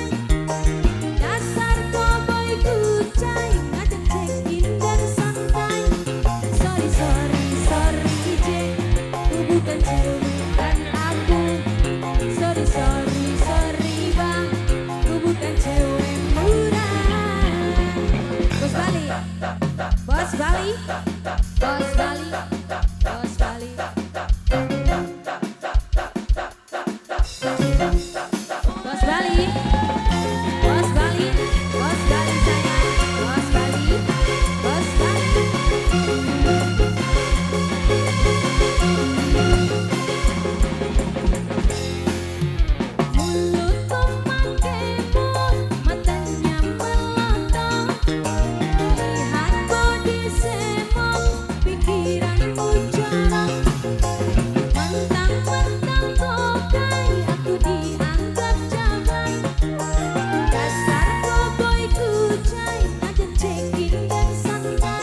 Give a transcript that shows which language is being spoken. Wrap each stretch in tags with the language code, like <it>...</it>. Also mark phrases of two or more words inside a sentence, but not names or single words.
<id>Dasar cowboy kucai, ngajak check-in dan santai.</id> <en>Sorry, sorry, sorry</en> <id>Jack, ku bukan cewek dan aku.</id> <en>Sorry, sorry, sorry</en> <id>bang, ku bukan cewek murah. Bos Bali, Bos Bali, Bos Bali, Bos Bali. Bos Bali, Bos Bali, Bos Bali sayang, Bos Bali, Bos Bali. Mulutku mangkemo, matanya melotot. Lihat body semo, pikiranmu jorok. Mentang-mentang kokai, aku dianggap jabai. Dasar cowboy kucai, ngajak check-in dan santai.</id>